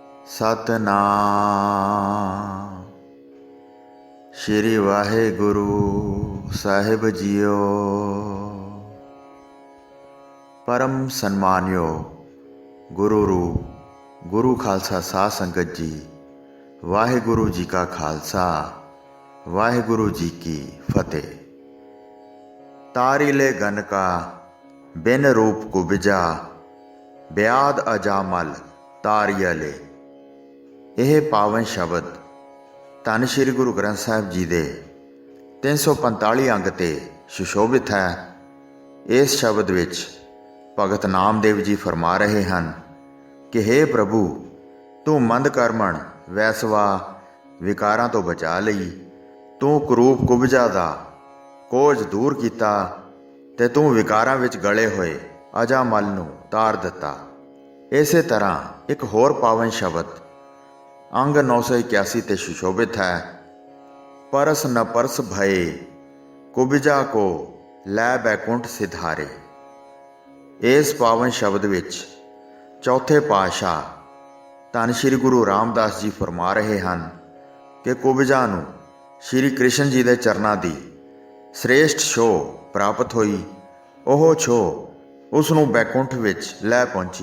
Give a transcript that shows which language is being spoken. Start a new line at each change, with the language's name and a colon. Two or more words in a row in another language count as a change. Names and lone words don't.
Punjabi: ਸਤਿਨਾਮ ਸ੍ਰੀ ਵਾਹਿਗੁਰੂ ਸਾਹਿਬ ਜੀਓ। ਪਰਮ ਸਨਮਾਨਿਓ ਗੁਰੂ ਰੂਪ ਗੁਰੂ ਖ਼ਾਲਸਾ ਸਾਧ ਸੰਗਤ ਜੀ, ਵਾਹਿਗੁਰੂ ਜੀ ਕਾ ਖ਼ਾਲਸਾ ਵਾਹਿਗੁਰੂ ਜੀ ਕੀ ਫ਼ਤਿਹ।
Braj: तारिले गन का बिन रूप कुबिजा, ब्याद अजामल तारियले।
Punjabi: ਇਹ ਪਾਵਨ ਸ਼ਬਦ ਧੰਨ ਸ਼੍ਰੀ ਗੁਰੂ ਗ੍ਰੰਥ ਸਾਹਿਬ ਜੀ ਦੇ 345 ਅੰਗ 'ਤੇ ਸੁਸ਼ੋਭਿਤ ਹੈ। ਇਸ ਸ਼ਬਦ ਵਿੱਚ ਭਗਤ ਨਾਮਦੇਵ ਜੀ ਫਰਮਾ ਰਹੇ ਹਨ ਕਿ ਹੇ ਪ੍ਰਭੂ, ਤੂੰ ਮੰਦ ਕਰਮਣ ਵੈਸਵਾ ਵਿਕਾਰਾਂ ਤੋਂ ਬਚਾ ਲਈ। ਤੂੰ ਕਰੂਪ ਕੁਬਜਾ ਦਾ ਕੋਝ ਦੂਰ ਕੀਤਾ ਤੇ ਤੂੰ ਵਿਕਾਰਾਂ ਵਿੱਚ ਗਲੇ ਹੋਏ ਅਜਾਮਲ ਨੂੰ ਤਾਰ ਦਿੱਤਾ। ਇਸੇ ਤਰ੍ਹਾਂ ਇੱਕ ਹੋਰ ਪਾਵਨ ਸ਼ਬਦ अंग 981 ਤੇ ਸੁਸ਼ੋਭਿਤ ਹੈ।
Braj: परस न परस भये कुबिजा को लै बैकुंठ सिधारे।
Punjabi: ਇਸ ਪਾਵਨ ਸ਼ਬਦ ਵਿੱਚ ਚੌਥੇ ਪਾਤਸ਼ਾਹ ਧੰਨ ਸ਼੍ਰੀ ਗੁਰੂ ਰਾਮਦਾਸ ਜੀ ਫਰਮਾ ਰਹੇ ਹਨ ਕਿ ਕੁਬਜਾ ਨੂੰ ਸ਼੍ਰੀ ਕ੍ਰਿਸ਼ਨ ਜੀ ਦੇ ਚਰਨਾਂ ਦੀ ਸ੍ਰੇਸ਼ਟ ਛੋਹ ਪ੍ਰਾਪਤ ਹੋਈ। ਉਹ ਛੋਹ ਉਸ ਨੂੰ ਬੈਕੁੰਠ ਵਿੱਚ ਲੈ ਪਹੁੰਚੀ।